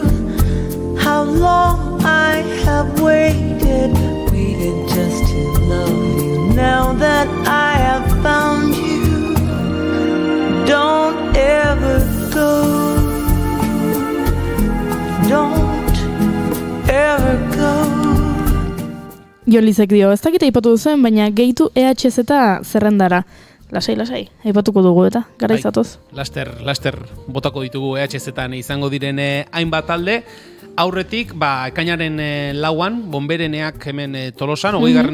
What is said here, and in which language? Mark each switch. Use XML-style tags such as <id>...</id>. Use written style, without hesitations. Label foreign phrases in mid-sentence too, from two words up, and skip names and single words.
<en>How long I have waited just to love you. Now that I have found you, don't ever go. Don't ever go.</en> <eu>Jolizek dio, ez dakite aipatu duzuen, baina gehitu EHZ eta zerrendara. Lasai, aipatuko dugu eta, gara izatoz. Laster botako ditugu EHZ-etan izango direne hainbat talde. Aurretik, ekainaren 4 Bonbereneak hemen Tolosan, 20.</eu>